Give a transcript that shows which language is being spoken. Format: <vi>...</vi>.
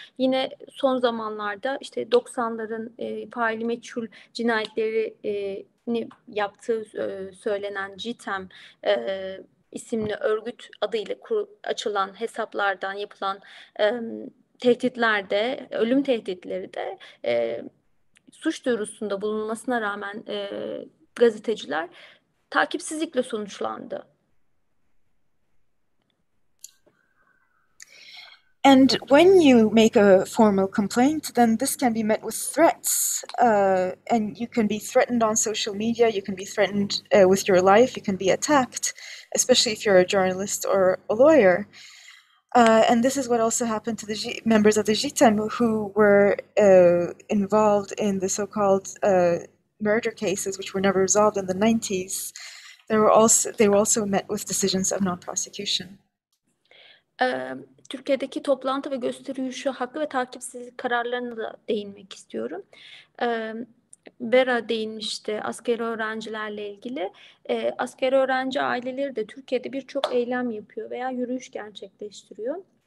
<tr>Yine son zamanlarda işte 90'ların faili meçhul cinayetlerini yaptığı söylenen CİTEM isimli örgüt adıyla açılan hesaplardan yapılan tehditlerde, ölüm tehditleri de suç duyurusunda bulunmasına rağmen gazeteciler takipsizlikle sonuçlandı.</tr> <en>And when you make a formal complaint, then this can be met with threats. And you can be threatened on social media, you can be threatened with your life, you can be attacked, especially if you're a journalist or a lawyer. And this is what also happened to the members of the JITEM who were involved in the so-called murder cases, which were never resolved in the 90s. They were also met with decisions of non-prosecution.</en> <tr>Türkiye'deki toplantı ve gösteri yürüyüşü hakkı ve takipsizlik kararlarına da değinmek istiyorum. Vera değinmişti askeri öğrencilerle ilgili. Askeri öğrenci aileleri de Türkiye'de birçok eylem yapıyor veya yürüyüş gerçekleştiriyor.</tr>